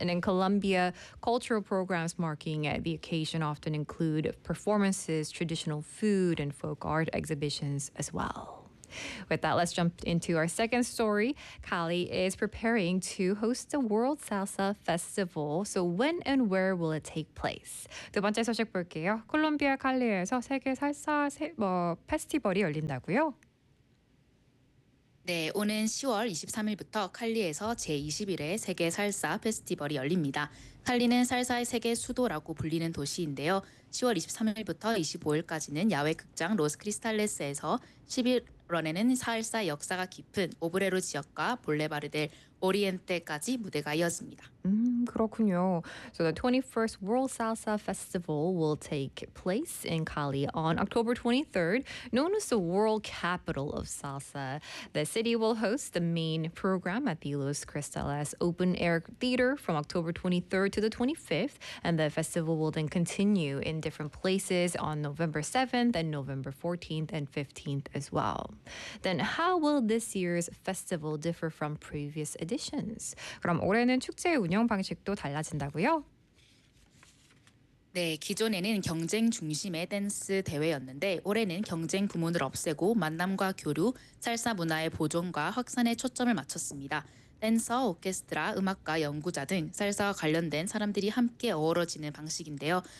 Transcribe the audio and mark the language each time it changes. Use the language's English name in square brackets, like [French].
[English] And in Colombia, cultural programs marking the occasion often include performances, traditional food, and folk art exhibitions as well. With that, let's jump into our second story. Cali is preparing to host the World Salsa Festival. So when and where will it take place? [Korean] 두 번째 소식 볼게요. 콜롬비아 칼리에서 세계 살사 페스티벌이 열린다고요? 네, 오는 10월 23일부터 칼리에서 제21회 세계 살사 페스티벌이 열립니다. 칼리는 살사의 세계 수도라고 불리는 도시인데요. 10월 23일부터 25일까지는 야외 극장 로스 크리스탈레스에서 11월에는 살사의 역사가 깊은 오브레로 지역과 볼레바르 델 오리엔테까지 무대가 이어집니다. 그렇군요. [English] So the 21st World Salsa Festival will take place in Cali on October 23rd, known as the World Capital of Salsa. The city will host the main program at the Los Cristales Open Air Theater from October 23rd to the 25th, and the festival will then continue in different places on November 7th and November 14th and 15th as well. Then how will this year's festival differ from previous editions? [Korean] 그럼 올해는 축제 운영 방식도 달라진다고요? 네, 기존에는 경쟁 중심의 댄스 대회였는데 올해는 경쟁 부문을 없애고 만남과 교류, 살사 문화의 보존과 확산에 초점을 맞췄습니다. 댄서, 오케스트라, 음악가, 연구자 등 살사와 관련된 사람들이 함께 어우러지는 방식인데요.